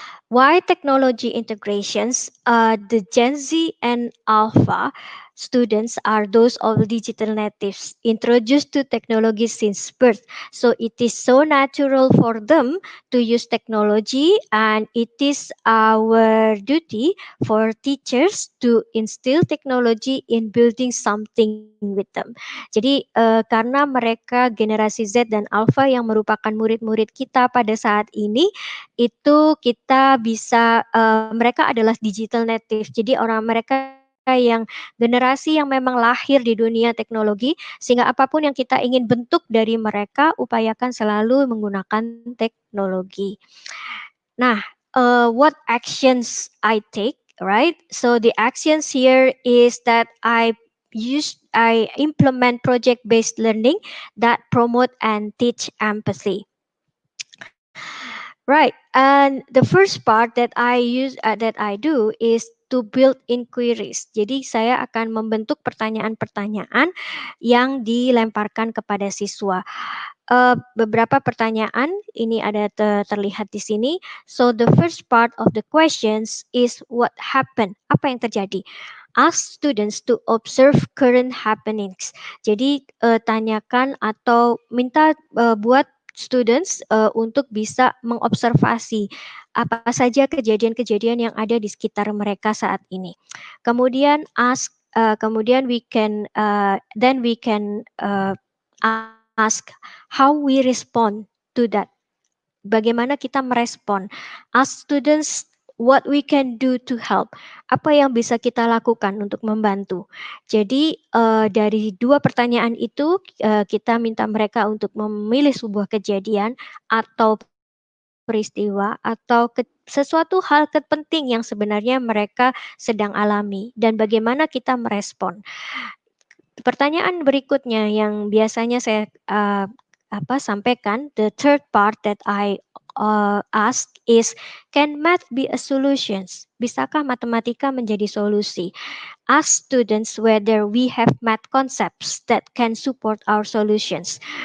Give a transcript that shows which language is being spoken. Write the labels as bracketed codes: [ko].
[en] Why technology integrations? The Gen Z and Alpha students are those of digital natives introduced to technology since birth. So it is so natural for them to use technology, and it is our duty for teachers to instill technology in building something with them. [id] Jadi karena mereka generasi Z dan Alpha yang merupakan murid-murid kita pada saat ini, itu kita bisa mereka adalah digital native. Jadi orang mereka yang generasi yang memang lahir di dunia teknologi, sehingga apapun yang kita ingin bentuk dari mereka, upayakan selalu menggunakan teknologi. [en] Nah, what actions I take, right? So the actions here is that I implement project based learning that promote and teach empathy. Right. And the first part that I do is to build inquiries. [id] Jadi saya akan membentuk pertanyaan-pertanyaan yang dilemparkan kepada siswa. Beberapa pertanyaan ini ada terlihat di sini. [en] So the first part of the questions is what happened? [id] Apa yang terjadi? [en] Ask students to observe current happenings. [id] Jadi tanyakan atau minta buat students untuk bisa mengobservasi apa saja kejadian-kejadian yang ada di sekitar mereka saat ini. Kemudian kemudian [en] then we can ask how we respond to that. [id] Bagaimana kita merespon? [en] Ask students what we can do to help. [id] Apa yang bisa kita lakukan untuk membantu. Jadi dari dua pertanyaan itu kita minta mereka untuk memilih sebuah kejadian atau peristiwa atau sesuatu hal penting yang sebenarnya mereka sedang alami dan bagaimana kita merespon. Pertanyaan berikutnya yang biasanya saya sampaikan, [en] the third part that I ask is, can math be a solution? [id] Bisakah matematika menjadi solusi? [en] Ask students whether we have math concepts that can support our solutions.